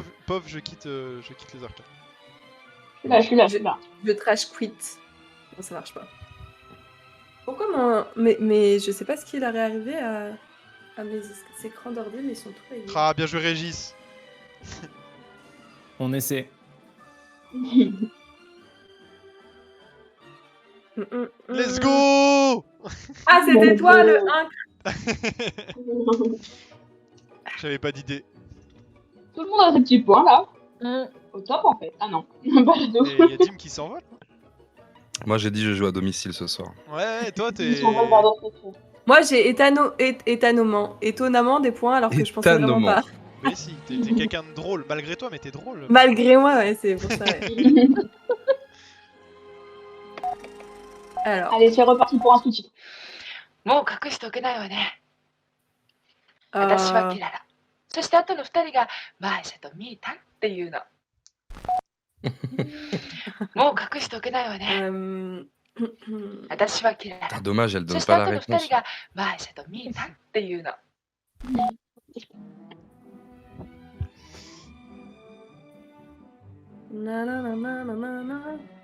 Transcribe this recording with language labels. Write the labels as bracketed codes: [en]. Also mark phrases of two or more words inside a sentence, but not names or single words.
[fr] Pauvre, je quitte les arcades. Je suis là. Je trash quit. Non, ça marche pas. Pourquoi mon... mais je sais pas ce qu'il est arrivé à mes écrans d'ordi, mais ils sont tous réglés. Ah, bien joué Régis. On essaie. [en] Let's go. [fr] Ah, c'était toi le 1. J'avais pas d'idée. Tout le monde a ses petits points là. Mm. Au top en fait. Ah non, pas du tout. Et y a Dim qui s'envole. Moi, j'ai dit je joue à domicile ce soir. Ouais, toi Ils t'es. s'envolent vers d'autres trucs. Moi, j'ai étonnamment des points alors que je pensais vraiment Étonnamment. pas. Mais si, t'es quelqu'un de drôle, malgré toi, mais t'es drôle. Malgré moi, ouais, c'est pour ça. Ouais. Alors, Allez, c'est reparti pour un sous-titre. [ja] もう隠しておけないわね。私はキララ。そして後の二人がマーシャとミータンっていうの。もう隠しておけないわね。私はキララ。 [fr] Ah, dommage, elle [ja] そ [fr] donne [ja] して [fr] pas la [ja] 後の二 [fr] réponse. [ja] 人がマーシャとミータンっていうの。 na na na na na na na.